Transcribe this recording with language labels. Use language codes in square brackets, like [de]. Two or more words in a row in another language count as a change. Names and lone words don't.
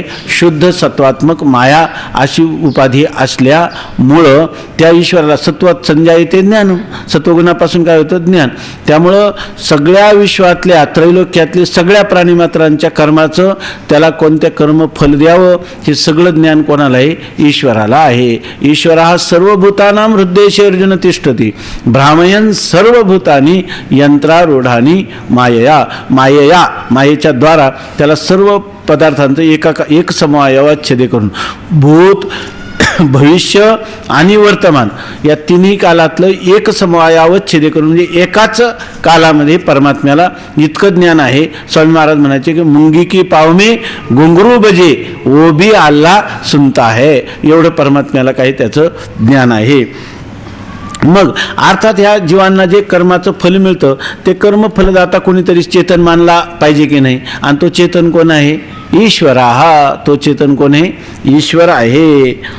[mr] शुद्ध सत्वात्मक माया अशी उपाधी असल्यामुळं त्या ईश्वराला [sa] सत्वात संजायते ज्ञान. [mr] सत्वगुणापासून काय होतं? ज्ञान. त्यामुळं सगळ्या विश्वातल्या त्रैलोक्यातल्या सगळ्या प्राणीमात्रांच्या कर्माचं त्याला कोणत्या कर्म फल द्यावं हे सगळं ज्ञान कोणाला आहे? ईश्वराला आहे. ईश्वर हा [sa] सर्वभूतानां हृदयेषु अर्जुन तिष्ठति भ्रामयन् सर्वभूतानि यंत्रारूढानि मायया. [mr] मायेच्या द्वारा त्याला सर्व पदार्थांचं एक समवायाच्छेद करून भूत भविष्य आणि वर्तमान या तिन्ही कालातलं एक समवायाच्छेद करून म्हणजे एकाच कालामध्ये परमात्म्याला इतकं ज्ञान आहे. स्वामी महाराज म्हणायचे की [hi] मुंगी की पाव में घुंगरू बजे वो भी अल्लाह सुनता है. [mr] एवढं परमात्म्याला काही त्याचं ज्ञान आहे. मग अर्थात ह्या जीवांना जे कर्माचं फल मिळतं ते कर्मफलदाता कोणीतरी चेतन मानला पाहिजे की नाही? आणि तो चेतन कोण आहे? ईश्वर. हा तो चेतन कोण आहे? ईश्वर आहे.